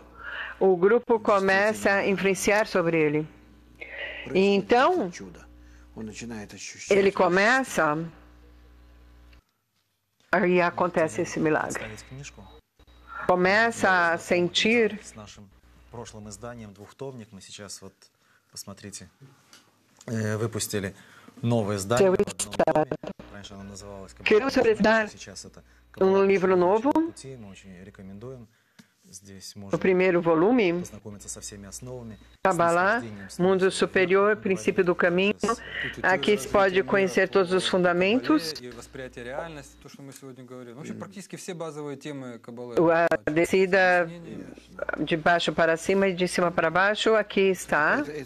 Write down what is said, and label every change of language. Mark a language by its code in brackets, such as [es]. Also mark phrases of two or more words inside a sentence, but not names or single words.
[pt] O grupo começa a influenciar sobre ele. E então, ele começa e acontece esse milagre. Começa a sentir. [ru] Прошлым изданием двухтомник. Мы сейчас вот, посмотрите, выпустили новое издание. Раньше оно называлось «Каббала». Сейчас это [pt] livro novo. [ru] Мы очень рекомендуем. [pt] O primeiro volume, Kabbalah, Mundo Superior, Princípio do Caminho. Aqui se pode conhecer todos os fundamentos. A descida de baixo para cima e de cima para baixo, aqui está.